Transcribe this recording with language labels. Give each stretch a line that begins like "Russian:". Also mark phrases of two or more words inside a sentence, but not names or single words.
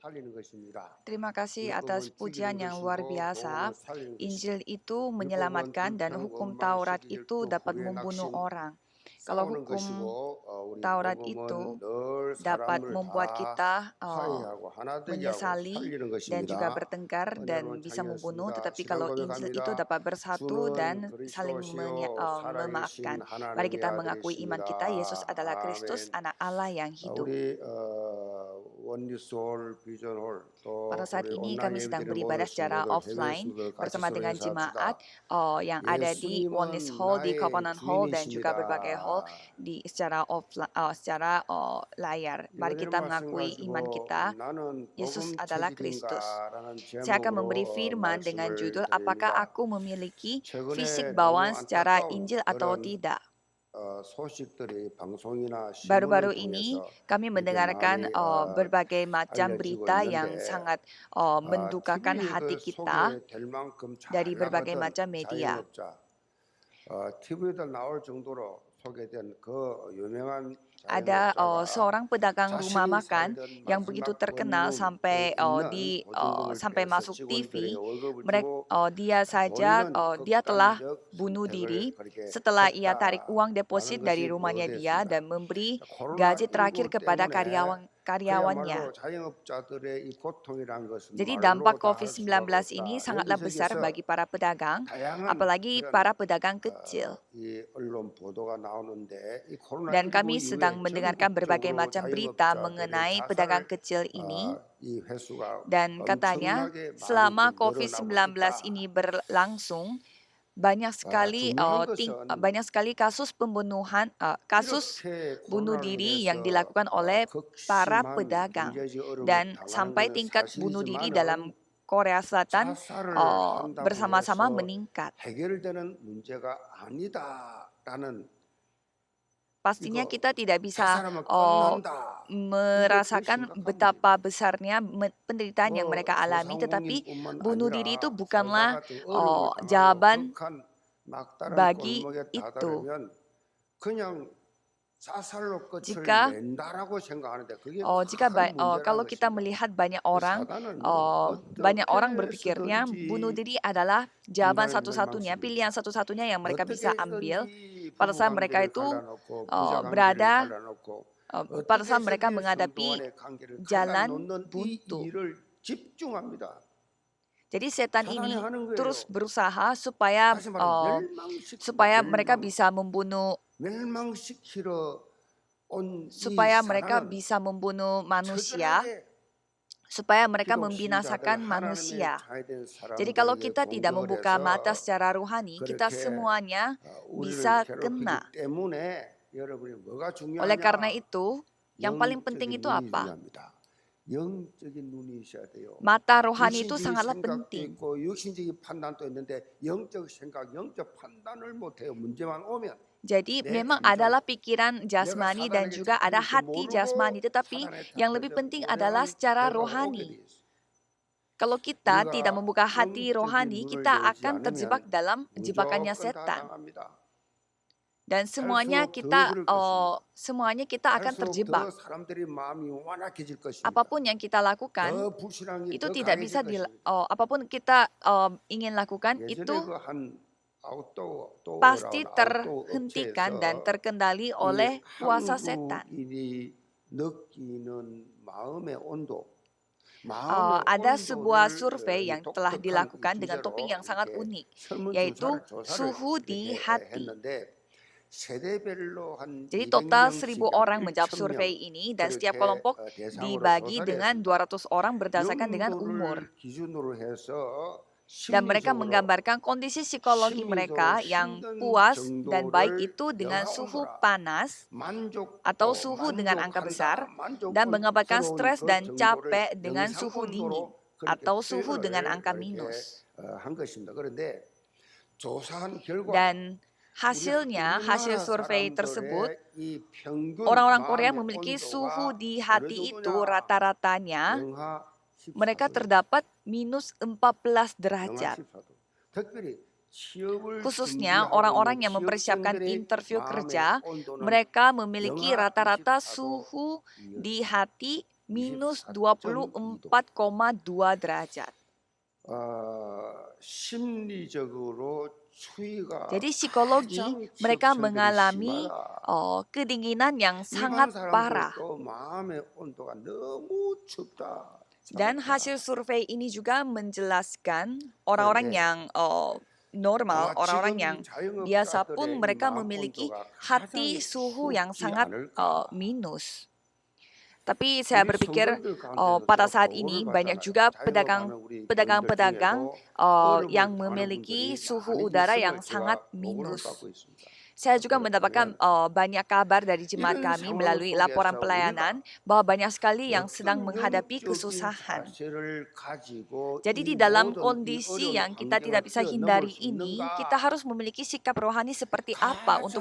Korean: 살리는 것입니다.
Indonesian: Terima kasih atas
Korean: 율법은
Indonesian: pujian
Korean: 죽이는
Indonesian: yang luar
Korean: 것이고
Indonesian: biasa.
Korean: 도는 살리는 것이다.
Indonesian: Injil itu
Korean: 율법은
Indonesian: menyelamatkan dan
Korean: 불평,
Indonesian: hukum
Korean: 원망,
Indonesian: Taurat
Korean: 시기
Indonesian: itu
Korean: 질투,
Indonesian: dapat
Korean: 불의,
Indonesian: membunuh
Korean: 낙심
Indonesian: orang. Kalau
Korean: 싸우는
Indonesian: hukum
Korean: 것이고 우리
Indonesian: Taurat
Korean: 복음은
Indonesian: itu
Korean: 늘
Indonesian: dapat
Korean: 사람을
Indonesian: membuat
Korean: 다
Indonesian: kita
Korean: 화해하고 하나 되게 하고
Indonesian: menyesali
Korean: 살리는
Indonesian: dan juga
Korean: 것입니다.
Indonesian: bertengkar
Korean: 은혜로운
Indonesian: dan bisa membunuh.
Korean: 창이었습니다.
Indonesian: Tetapi
Korean: 시간
Indonesian: kalau Injil itu
Korean: 고백합니다.
Indonesian: dapat bersatu
Korean: 주는
Indonesian: dan saling
Korean: 그리스도시요 살아계신
Indonesian: memaafkan. Mari
Korean: 하나님의
Indonesian: kita mengakui iman kita, Yesus
Korean: 아들이십니다.
Indonesian: adalah Kristus,
Korean: 아멘.
Indonesian: anak Allah yang hidup.
Korean: 우리 원리스홀 비전홀
Indonesian: Pada
Korean: 또
Indonesian: saat
Korean: 우리
Indonesian: ini
Korean: 온라인
Indonesian: kami sedang
Korean: 예배드리는 moden
Indonesian: beribadah secara
Korean: 성도들 해외
Indonesian: offline
Korean: 성도들 같이
Indonesian: bersama dengan
Korean: 소리내서
Indonesian: jemaat
Korean: 합시다.
Indonesian: yang ada di Oneness
Korean: 예수님은
Indonesian: Hall, di
Korean: 나의
Indonesian: Covenant Hall, dan juga berbagai hall
Korean: 주인이십니다.
Indonesian: secara offline, secara layar. Mari
Korean: 이번에는
Indonesian: kita
Korean: 말씀
Indonesian: mengakui iman
Korean: 가지고
Indonesian: kita,
Korean: 나는
Indonesian: Yesus
Korean: 복음
Indonesian: adalah Kristus.
Korean: 체질인가라는
Indonesian: Saya akan
Korean: 제목으로
Indonesian: memberi firman dengan
Korean: 말씀을
Indonesian: judul, apakah
Korean: 드립니다.
Indonesian: aku memiliki fisik
Korean: 최근에 너무
Indonesian: bawaan secara
Korean: 안타까운
Indonesian: Injil atau
Korean: 그런
Indonesian: tidak?
Korean: 소식들이 방송이나
Indonesian: Baru-baru
Korean: 신문을
Indonesian: ini
Korean: 통해서
Indonesian: kami
Korean: 이렇게
Indonesian: mendengarkan
Korean: 많이
Indonesian: berbagai macam
Korean: 알려지고
Indonesian: berita yang
Korean: 있는데
Indonesian: sangat mendukakan
Korean: TV
Indonesian: hati
Korean: 그
Indonesian: kita
Korean: 소개될 만큼
Indonesian: dari
Korean: 잘
Indonesian: berbagai
Korean: 나가던
Indonesian: macam media.
Korean: 자영업자 TV에도 나올 정도로 소개된 그 유명한
Indonesian: Ada
Korean: 자영업자가
Indonesian: seorang pedagang rumah
Korean: 자신이
Indonesian: makan
Korean: 살던
Indonesian: yang begitu
Korean: 마지막
Indonesian: terkenal
Korean: 원룸에
Indonesian: sampai
Korean: 있는 보증금을
Indonesian: sampai
Korean: 빼서
Indonesian: masuk
Korean: 직원들에게
Indonesian: TV.
Korean: 월급을
Indonesian: Mereka,
Korean: 주고
Indonesian: dia saja
Korean: 본인은
Indonesian: dia telah
Korean: 극단적
Indonesian: bunuh
Korean: 선택을
Indonesian: diri
Korean: 그렇게
Indonesian: setelah ia tarik uang
Korean: 했다라는
Indonesian: deposit dari
Korean: 것이
Indonesian: rumahnya dia
Korean: 보도됐습니다.
Indonesian: dan memberi gaji terakhir
Korean: 코로나19
Indonesian: kepada
Korean: 때문에
Indonesian: karyawannya.
Korean: 그야말로 자영업자들의 이 고통이라는 것은
Indonesian: Jadi
Korean: 말로
Indonesian: dampak
Korean: 다 할 수가
Indonesian: COVID-19 ini
Korean: 없다.
Indonesian: sangatlah besar
Korean: 여기저기서
Indonesian: bagi para pedagang,
Korean: 다양한
Indonesian: apalagi
Korean: 그런
Indonesian: para pedagang kecil.
Korean: 이 언론 보도가 나오는데 이
Indonesian: Dan
Korean: 코로나19
Indonesian: kami sedang
Korean: 이후에
Indonesian: mendengarkan berbagai
Korean: 전국적으로
Indonesian: macam berita
Korean: 자영업자들의
Indonesian: mengenai pedagang
Korean: 자살
Indonesian: kecil ini.
Korean: 이 횟수가
Indonesian: Dan katanya
Korean: 엄청나게 많이
Indonesian: selama
Korean: 늘어나고
Indonesian: COVID-19
Korean: 있다.
Indonesian: ini berlangsung,
Korean: 중요한 것은
Indonesian: banyak sekali kasus pembunuhan, kasus
Korean: 이렇게
Indonesian: bunuh
Korean: 코로나로
Indonesian: diri yang
Korean: 인해서
Indonesian: dilakukan oleh para
Korean: 극심한
Indonesian: pedagang.
Korean: 경제적 어려움을
Indonesian: Dan
Korean: 당하는
Indonesian: sampai
Korean: 것은
Indonesian: tingkat bunuh diri dalam
Korean: 사실이지만은
Indonesian: Korea Selatan
Korean: 자살을 한다고
Indonesian: bersama-sama
Korean: 해서
Indonesian: meningkat.
Korean: 해결되는 문제가 아니다라는
Indonesian: Pastinya
Korean: 이거
Indonesian: kita tidak bisa
Korean: 자살하면 끝난다. 이거 더
Indonesian: merasakan
Korean: 심각한
Indonesian: betapa
Korean: 문제입니다.
Indonesian: besarnya penderitaan yang
Korean: 뭐
Indonesian: mereka alami, tetapi
Korean: 소상공인뿐만
Indonesian: bunuh diri itu
Korean: 아니라
Indonesian: bukanlah
Korean: 살다가 좀 어려움을 당하고
Indonesian: jawaban
Korean: 극한 막다른
Indonesian: bagi
Korean: 골목에
Indonesian: itu.
Korean: 다다르면 그냥 자살로 끝을
Indonesian: Jika
Korean: 낸다라고 생각하는데 그게
Indonesian: jika
Korean: 큰 문제라는
Indonesian: kalau kita
Korean: 것입니다.
Indonesian: melihat
Korean: 사단은 뭐
Indonesian: banyak orang
Korean: 어떻게
Indonesian: berpikirnya bunuh
Korean: 해서든지
Indonesian: diri adalah jawaban
Korean: 인간을
Indonesian: satu-satunya, pilihan
Korean: 멸망시킵니다.
Indonesian: satu-satunya yang mereka bisa
Korean: 어떻게
Indonesian: ambil
Korean: 해서든지
Indonesian: pada saat mereka
Korean: 부부관계를
Indonesian: itu
Korean: 갈라놓고 부자관계를
Indonesian: berada
Korean: 갈라놓고
Indonesian: pada
Korean: 어떻게
Indonesian: saat mereka
Korean: 해서든지 성도
Indonesian: menghadapi
Korean: 간의 관계를
Indonesian: jalan
Korean: 갈라놓는 이
Indonesian: buntu.
Korean: 일을 집중합니다.
Indonesian: Jadi setan
Korean: 사단이
Indonesian: ini
Korean: 하는
Indonesian: terus
Korean: 거예요.
Indonesian: berusaha supaya
Korean: 다시 말하면
Indonesian: mereka bisa membunuh,
Korean: 멸망시키러 온 이
Indonesian: supaya mereka
Korean: 사단은
Indonesian: bisa membunuh manusia,
Korean: 처절하게
Indonesian: supaya mereka
Korean: 기독 신자들
Indonesian: membinasakan
Korean: 하나님의
Indonesian: manusia.
Korean: 자유된
Indonesian: Jadi kalau
Korean: 사람들에게
Indonesian: kita tidak
Korean: 공격을
Indonesian: membuka mata
Korean: 해서
Indonesian: secara rohani, kita
Korean: 그렇게
Indonesian: semuanya
Korean: 우리를
Indonesian: bisa kena.
Korean: 괴롭히기 때문에 여러분이 뭐가
Indonesian: Oleh karena
Korean: 중요하냐?
Indonesian: itu, yang paling penting
Korean: 영적인
Indonesian: itu
Korean: 눈이
Indonesian: apa?
Korean: 중요합니다. 영적인 눈이 있어야 돼요.
Indonesian: Mata rohani itu
Korean: 육신적인
Indonesian: sangatlah
Korean: 생각도
Indonesian: penting.
Korean: 있고 육신적인 판단도 있는데 영적 생각, 영적 판단을 못해요. 문제만 오면
Indonesian: Jadi
Korean: 내
Indonesian: memang
Korean: 감정,
Indonesian: adalah pikiran
Korean: 내가
Indonesian: jasmani dan
Korean: 사단에게
Indonesian: juga ada
Korean: 잡힐 줄
Indonesian: hati jasmani,
Korean: 모르고
Indonesian: tetapi
Korean: 사단에
Indonesian: yang lebih
Korean: 잡혀서
Indonesian: penting adalah
Korean: 고대한
Indonesian: secara
Korean: 결과가 오게 돼
Indonesian: rohani.
Korean: 있어요.
Indonesian: Kalau kita tidak
Korean: 우리가
Indonesian: membuka hati
Korean: 영적인
Indonesian: rohani,
Korean: 눈을
Indonesian: kita
Korean: 열지
Indonesian: akan terjebak
Korean: 않으면
Indonesian: dalam jebakannya
Korean: 무조건 다
Indonesian: setan.
Korean: 당합니다.
Indonesian: Dan semuanya
Korean: 갈수록 더 그럴 것입니다.
Indonesian: akan
Korean: 갈수록
Indonesian: terjebak.
Korean: 더 사람들의 마음이 완악해질 것입니다.
Indonesian: Apapun yang kita lakukan,
Korean: 더 불신앙이
Indonesian: itu
Korean: 더
Indonesian: tidak
Korean: 강해질
Indonesian: bisa
Korean: 것입니다.
Indonesian: apapun kita ingin lakukan,
Korean: 예전에
Indonesian: itu
Korean: 그한
Indonesian: pasti
Korean: 아웃도어라는 아웃도어
Indonesian: terhentikan dan
Korean: 업체에서
Indonesian: terkendali
Korean: 이
Indonesian: oleh kuasa setan.
Korean: 한국인이 느끼는 마음의 온도, 마음의
Indonesian: Ada sebuah
Korean: 온도를
Indonesian: survei
Korean: 이
Indonesian: yang telah
Korean: 독특한
Indonesian: dilakukan dengan
Korean: 주제로
Indonesian: topik yang sangat
Korean: 이렇게
Indonesian: unik, yaitu
Korean: 설문조사를
Indonesian: suhu di
Korean: 이렇게
Indonesian: hati.
Korean: 했는데 세대별로 한
Indonesian: Jadi total
Korean: 200명씩
Indonesian: 1000 orang menjawab
Korean: 1,000명
Indonesian: survei ini dan setiap
Korean: 그렇게
Indonesian: kelompok
Korean: 대상으로
Indonesian: dibagi
Korean: 조사를
Indonesian: dengan
Korean: 했습니다.
Indonesian: 200 orang berdasarkan dengan umur.
Korean: 영도를 기준으로 해서
Indonesian: Dan mereka
Korean: 심리적으로
Indonesian: menggambarkan kondisi psikologi mereka yang
Korean: 힘든
Indonesian: puas dan baik
Korean: 정도를
Indonesian: itu dengan suhu
Korean: 영하 온도라
Indonesian: panas atau
Korean: 만족도
Indonesian: suhu dengan angka besar,
Korean: 만족한다
Indonesian: dan mengabarkan
Korean: 만족스러운
Indonesian: stres
Korean: 그
Indonesian: dan
Korean: 정도를
Indonesian: capek dengan
Korean: 영상
Indonesian: suhu dingin
Korean: 온도로 그렇게
Indonesian: atau suhu
Korean: 표현을
Indonesian: dengan angka
Korean: 그렇게
Indonesian: minus.
Korean: 한 것입니다. 그런데 조사한 결과
Indonesian: Dan hasil survei tersebut, orang-orang Korea memiliki suhu di hati itu rata-ratanya mereka terdapat minus 14 derajat. Khususnya orang-orang yang mempersiapkan interview kerja, mereka memiliki rata-rata suhu di hati minus
Korean: 24.2도.
Indonesian: 24,2 derajat.
Korean: 심리적으로 추위가
Indonesian: Jadi psikologi
Korean: 가장
Indonesian: mereka
Korean: 지역층들이
Indonesian: mengalami
Korean: 심하다.
Indonesian: kedinginan yang sangat
Korean: 일반
Indonesian: parah.
Korean: 사람들도 마음의 온도가 너무 춥다.
Indonesian: Dan
Korean: 차갑다.
Indonesian: hasil survei ini juga menjelaskan orang-orang
Korean: 그런데
Indonesian: yang normal,
Korean: 아마
Indonesian: orang-orang yang
Korean: 지금
Indonesian: biasa pun
Korean: 자영업자들의 이
Indonesian: mereka
Korean: 마음
Indonesian: memiliki
Korean: 온도가
Indonesian: hati
Korean: 가장
Indonesian: suhu yang
Korean: 춥지
Indonesian: sangat
Korean: 않을까.
Indonesian: minus. Tapi saya
Korean: 우리
Indonesian: berpikir
Korean: 성도님들 가운데도
Indonesian: pada
Korean: 제가
Indonesian: saat
Korean: 보고를
Indonesian: ini banyak
Korean: 받잖아요.
Indonesian: juga
Korean: 자영업하는 우리 교인들
Indonesian: pedagang-pedagang
Korean: 중에도
Indonesian: yang
Korean: 얼음을 당하는
Indonesian: memiliki
Korean: 분들이
Indonesian: suhu
Korean: 많이
Indonesian: udara
Korean: 있음을
Indonesian: yang sangat
Korean: 제가 보고를
Indonesian: minus.
Korean: 받고 있습니다.
Indonesian: Saya juga
Korean: 그렇다면
Indonesian: mendapatkan banyak kabar dari jemaat
Korean: 이런
Indonesian: kami
Korean: 상황
Indonesian: melalui laporan
Korean: 속에서
Indonesian: pelayanan
Korean: 우리가
Indonesian: bahwa banyak sekali yang sedang
Korean: 어떤
Indonesian: menghadapi
Korean: 영적인
Indonesian: kesusahan.
Korean: 자세를 가지고
Indonesian: Jadi
Korean: 이
Indonesian: di dalam
Korean: 모든 이
Indonesian: kondisi
Korean: 어려운
Indonesian: yang kita tidak
Korean: 환경을
Indonesian: bisa
Korean: 뛰어넘을
Indonesian: hindari
Korean: 수
Indonesian: ini, kita
Korean: 있는가?
Indonesian: harus memiliki sikap rohani seperti apa untuk